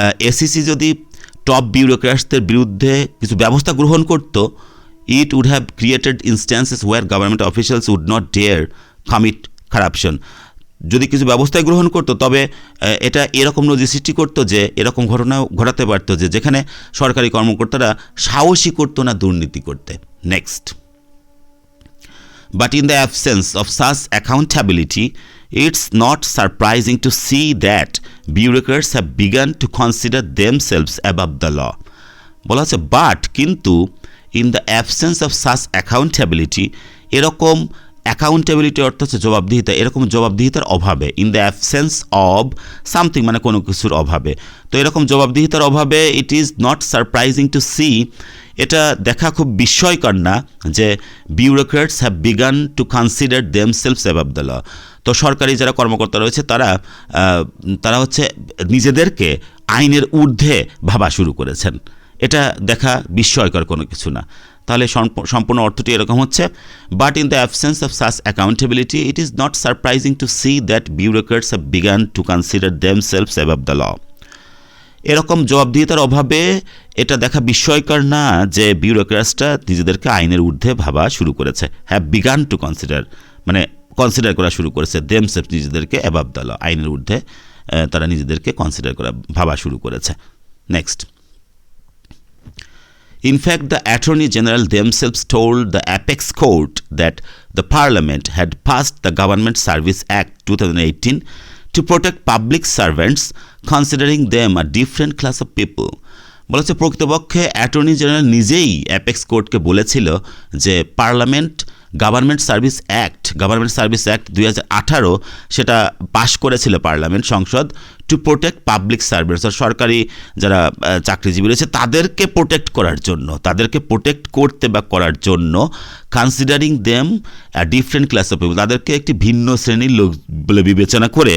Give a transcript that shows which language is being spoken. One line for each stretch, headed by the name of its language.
Bangla: ACC যদি top বিউরোক্র্যাটসদের বিরুদ্ধে কিছু ব্যবস্থা গ্রহণ করতো,
English: it would have created instances where government officials would not dare commit corruption,
Bangla: যদি কিছু ব্যবস্থায় গ্রহণ করতো তবে এটা এরকম নজির সৃষ্টি করতো যে এরকম ঘটনা ঘটাতে পারতো যে যেখানে সরকারি কর্মকর্তারা সাহসী করতো না দুর্নীতি করতে।
English: Next, but in the absence of such accountability it's not surprising to see that bureaucrats have begun to consider themselves above the law.
Bangla: বলা হচ্ছে বাট কিন্তু
English: in the absence of such accountability,
Bangla: এরকম অ্যাকাউন্টেবিলিটি অর্থ হচ্ছে জবাবদিহিতা, এরকম জবাবদিহিতার অভাবে,
English: in the absence of something
Bangla: মানে কোনো কিছুর অভাবে, তো এরকম জবাবদিহিতার অভাবে
English: it is not surprising to see,
Bangla: এটা দেখা খুব বিস্ময়কর না যে
English: bureaucrats have began to consider themselves above the law,
Bangla: তো সরকারি যারা কর্মকর্তা রয়েছে তারা হচ্ছে নিজেদেরকে আইনের ঊর্ধ্বে ভাবা শুরু করেছেন, এটা দেখা বিস্ময়কর কোনো কিছু না। তাহলে সম্পূর্ণ অর্থটি এরকম হচ্ছে,
English: But in the absence of such accountability it is not surprising to see that bureaucrats have began to consider themselves above the law.
Bangla: এরকম জবাবদিহিতার অভাবে এটা দেখা বিস্ময়কর না যে বিউরোক্রেটসরা নিজেদেরকে আইনের ঊর্ধ্বে ভাবা শুরু করেছে,
English: have began to consider
Bangla: মানে কনসিডার করা শুরু করেছে, দেমসেলভস নিজেদেরকে
English: above the law,
Bangla: আইনের ঊর্ধ্বে তারা নিজেদেরকে কনসিডার করা ভাবা শুরু করেছে।
English: Next, in fact, the Attorney General themselves told the Apex Court that the Parliament had passed the Government Service Act 2018 to protect public servants, considering them a different class of people.
Bangla: বলেছে প্রকৃতপক্ষে attorney general নিজেই apex কোর্টকে বলেছিল যে government service act 2018 সেটা পাশ করেছিল parliament সংসদ,
English: to protect public servants,
Bangla: সরকারি যারা চাকরিজীবী রয়েছে তাদেরকে প্রোটেক্ট করতে বা করার জন্য,
English: considering them different class of people,
Bangla: তাদেরকে একটি ভিন্ন শ্রেণীর লোক বলে বিবেচনা